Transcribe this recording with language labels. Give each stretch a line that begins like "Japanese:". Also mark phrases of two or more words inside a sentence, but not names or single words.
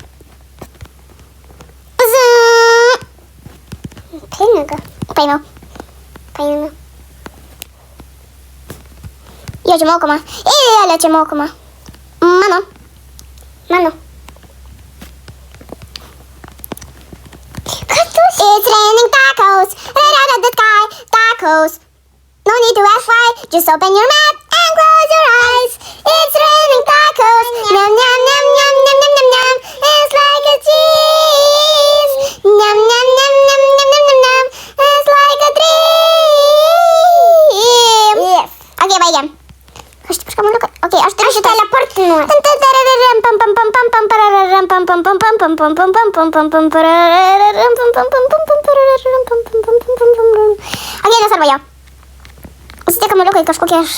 Lithuanian: Pinigą. Paėmiau. Jo, čia mokama. Ei, čia mokama. Mano. Kas tu?
English: It's raining tacos. Right out of the sky. Tacos. No need to ask why. Just open your mouth and close your eyes. It's raining tacos. Nyam, nyam, nyam, nyam, nyam, nyam, nyam, nyam. It's like a cheese. Nyam, nyam, nyam, nyam, nyam, nyam, nyam, nyam. It's like a dream. Yes.
Lithuanian: Ok, baigiam. Aš tik kažką ok, aš turiu šitą teleportinuoti. Ok, nesvarbu jo. Užsidėk kamuoliukai kažkokie aš...